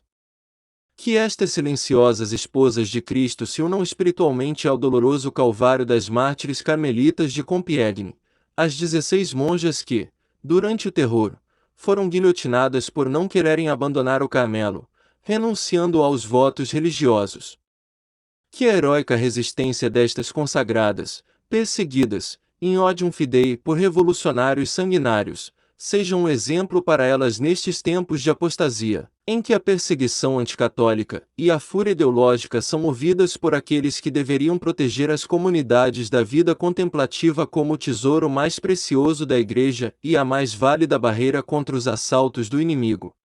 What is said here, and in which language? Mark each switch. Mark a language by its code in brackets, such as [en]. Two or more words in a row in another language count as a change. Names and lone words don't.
[pt] Que estas silenciosas esposas de Cristo se unam espiritualmente ao doloroso calvário das mártires carmelitas de Compiègne, as 16 monjas que, durante o terror, foram guilhotinadas por não quererem abandonar o Carmelo, renunciando aos votos religiosos. Que a heróica resistência destas consagradas, perseguidas, [la] in odium fidei [pt] por revolucionários sanguinários, seja um exemplo para elas nestes tempos de apostasia, em que a perseguição anticatólica e a fúria ideológica são movidas por aqueles que deveriam proteger as comunidades da vida contemplativa como o tesouro mais precioso da Igreja e a mais válida barreira contra os assaltos do inimigo.